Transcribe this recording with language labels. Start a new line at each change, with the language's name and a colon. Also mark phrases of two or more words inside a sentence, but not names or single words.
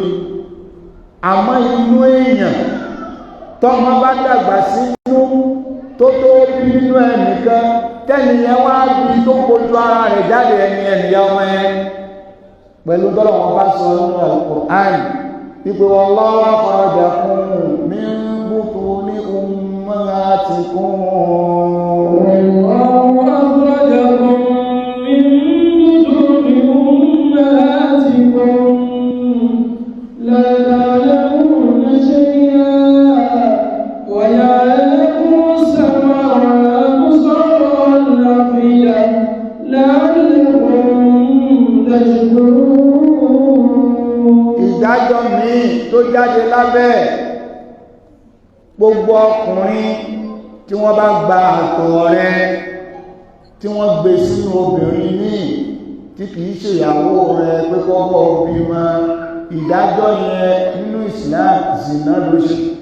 Yoruba: Àmọ́ inú èèyàn tọ́mọ bá dàgbà sí inú tó tó bí nínú ẹnìkan, tẹ́nìyàn wá bí tó kojú ara rẹ̀ jáde ẹnìyàn ọmọ yẹn. Pẹ̀lú tọ́lọ̀ wọn bá sọ nínú Al-Qur'an wípé
Arabic: والله أخرجكم من بطون أمهاتكم. والله أخرجكم من بطون أمهاتكم لا تعلمون شيئا ويعلم السمع والأبصار والأفئدة لعلكم تشكرون.
Yoruba: Ìdájọ́ míì tó jáde lábẹ́ gbogbo ọkùnrin tí wọ́n bá gba àtọ̀ rẹ̀ tí wọ́n gbé sínú obìnrin míì tí kìí ṣe ìyàwó rẹ̀ pé kọ́kọ́ bímọ, ìdájọ́ yẹn nínú Islam zìnà ló ṣe.